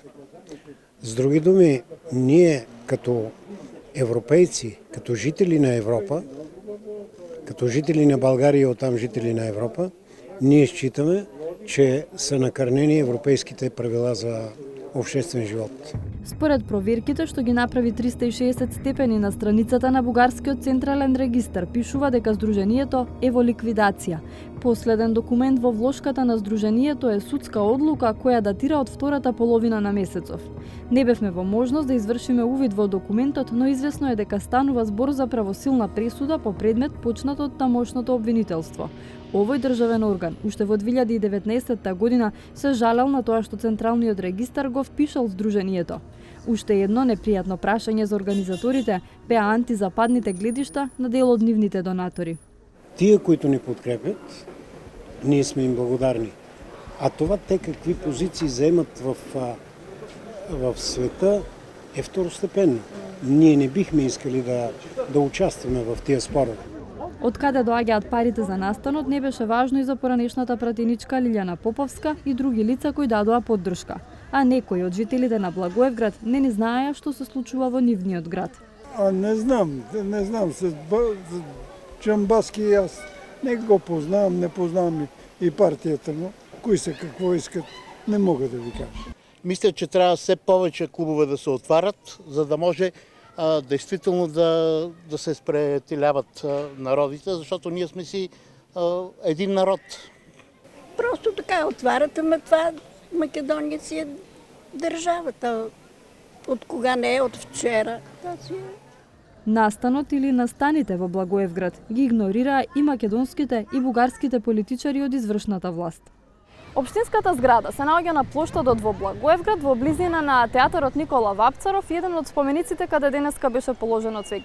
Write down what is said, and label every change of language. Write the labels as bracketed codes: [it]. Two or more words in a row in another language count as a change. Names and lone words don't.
[bg] С други думи, ние като европейци, като жители на Европа, като жители на България и оттам жители на Европа, ние считаме, че са накърнени европейските правила за обществен живот. [mk] Според проверките што ги направи 360 степени на страницата на Бугарскиот централен регистар, пишува дека Сдруженијето е во ликвидација. Последен документ во влошката на Сдруженијето е судска одлука која датира од втората половина на месецов. Не бевме во можност да извршиме увид во документот, но известно е дека станува збор за правосилна пресуда по предмет почнат од тамошното обвинителство. Овој државен орган уште во 2019 година се жалел на тоа што Централниот регистар го впишал Сдруженијето. Уште едно непријатно прашање за организаторите беа антизападните гледишта на дел од нивните донатори. Тие, [bg] които ни подкрепят, ние сме им благодарни. А това те какви позиции заемат в света е второстепенно. Ние не бихме искали да участваме в тия спорове. [mk] Од каде доаѓаат парите за настанот не беше важно и за поранешната пратеничка Лилјана Поповска и други лица кои дадоа поддршка. А некои од жителите на Благоевград не ни знаеа што се случува во нивниот град. [bg] Не знам, с Џамбаски аз не го познавам, не познавам и партията, но кои са, какво искат, не мога да ви кажа. Мисля, че трябва все повече клубове да се отварят, за да може действително да се спретеляват народите, защото ние сме си един народ. Просто така отварят, ама това Македония си е държавата. От кога не е, от вчера. [mk] Настанот или настаните во Благоевград ги игнорираа и македонските и бугарските политичари од извршната власт. Општинската зграда се наоѓа на плоштадот во Благоевград, во близина на театарот Никола Вапцаров, еден од спомениците каде денеска беше положено цвеќе.